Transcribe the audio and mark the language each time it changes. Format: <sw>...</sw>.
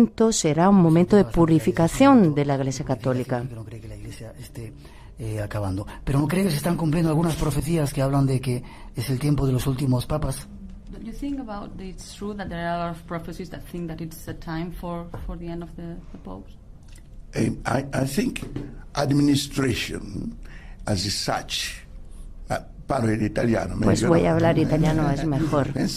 <es>Será un momento de purificación de la Iglesia Católica. No cree que la Iglesia esté acabando. Pero ¿no cree que se están cumpliendo algunas profecías que hablan de que es el tiempo de los últimos papas?</es> <en>Do you think about it's true that there are a lot of prophecies that think that it's the time for the end of the popes? I think administration as such.</en> <it>Parlo en italiano.</it> <es>Pues voy a hablar italiano, es mejor.</es>